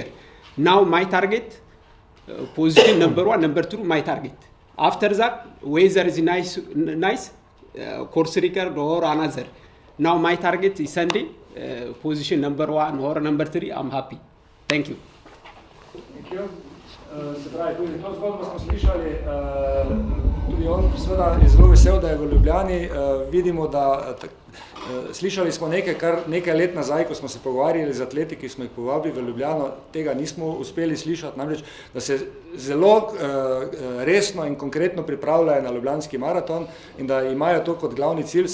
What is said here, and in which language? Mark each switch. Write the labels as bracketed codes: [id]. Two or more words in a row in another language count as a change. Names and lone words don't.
[en] Now my target, position number 1, number 2, my target. After that, weather is nice, course rigger or another. Now my target is Sunday, position number 1 or number 3, I'm happy. Thank you. Thank you. [sl] Se pravi, tudi to zgodbo smo slišali, tudi on seveda je zelo vesel, da je v Ljubljani. Vidimo, da slišali smo nekaj let nazaj, ko smo se pogovarjali z atleti, ki smo jih povabili v Ljubljano, tega nismo uspeli slišati, namreč, da se zelo resno in konkretno pripravljajo na Ljubljanski maraton in da imajo to kot glavni cilj.